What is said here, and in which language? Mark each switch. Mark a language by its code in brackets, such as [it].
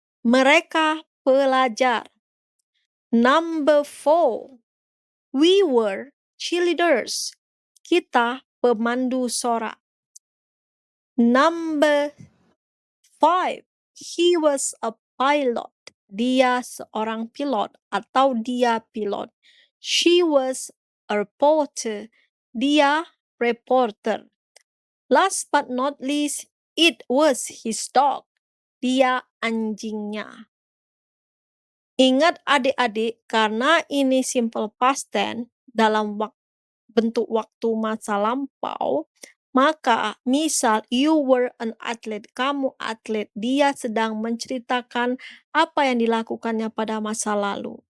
[id] Mereka pelajar. [en] Number four, we were cheerleaders. [id] Kita pemandu sorak. [en] Number five, he was a pilot. [id] Dia seorang pilot atau dia pilot. [en] She was a reporter. [id] Dia reporter. [en] Last but not least, it was his dog. [id] Dia anjingnya. Ingat adik-adik, karena ini simple past tense dalam bentuk waktu masa lampau, maka misal [en] you were an athlete, [id] kamu atlet, dia sedang menceritakan apa yang dilakukannya pada masa lalu.